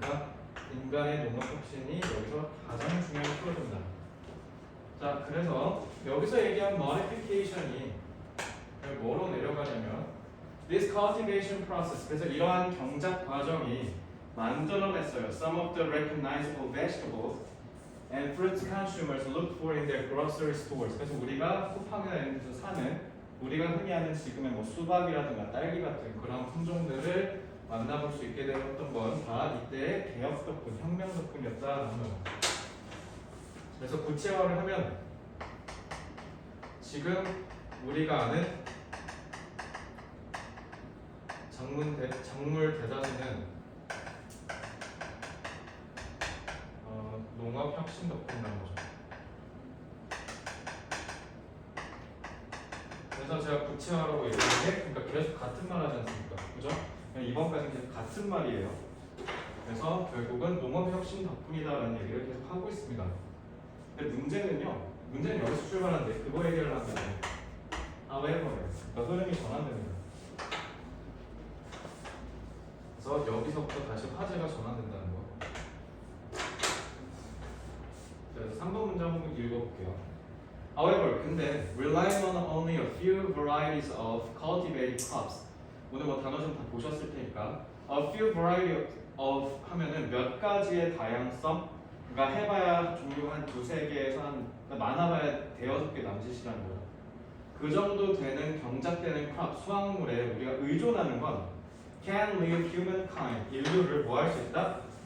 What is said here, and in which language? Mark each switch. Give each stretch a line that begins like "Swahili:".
Korean: 그러니까 인간의 농업 혁신이 여기서 가장 중요한 키워드입니다. 자, 그래서 여기서 얘기한 modification이 뭐로 내려가냐면
English: this cultivation process.
Korean: 그래서 이러한 경작 과정이 만들어냈어요.
English: Some of the recognizable vegetables and fruit consumers look for in their grocery stores.
Korean: 그래서 우리가 쿠팡이나 이런 데서 사는 우리가 흔히 아는 지금의 뭐 수박이라든가 딸기 같은 그런 품종들을 만나볼 수 있게 되었던 건 다 이때의 개혁 덕분, 혁명 덕분이었다라는 거예요. 그래서 구체화를 하면 지금 우리가 아는 작물 대다수는 농업 혁신 덕분이라는 거죠. 그래서 제가 구체화라고 얘기하는 게 그러니까 계속 같은 말 하지 않습니까? 그죠? 이번까지는 계속 같은 말이에요. 그래서 결국은 농업 혁신 덕분이다라는 얘기를 계속 하고 있습니다. 근데 문제는 여기서 출발하는데 그거 얘기를 하면 however, 그러니까 흐름이 전환됩니다. 그래서 여기서부터 다시 화제가 전환된다는 거. 그래서 3번 문장 한번 읽어볼게요.
English: However,
Korean: 근데
English: relying on only a few varieties of cultivated crops.
Korean: 오늘 뭐 단어 좀 다 보셨을 테니까
English: a few variety of
Korean: 하면은 몇 가지의 다양성. 그러니까 해봐야 종류가 한 두세 개에서 많아봐야 대여섯 개 남짓이라는 거죠. 그 정도 되는 경작되는 crop 수확물에 우리가 의존하는 건
English: can leave humankind
Korean: 인류를 뭐 할 수 있다?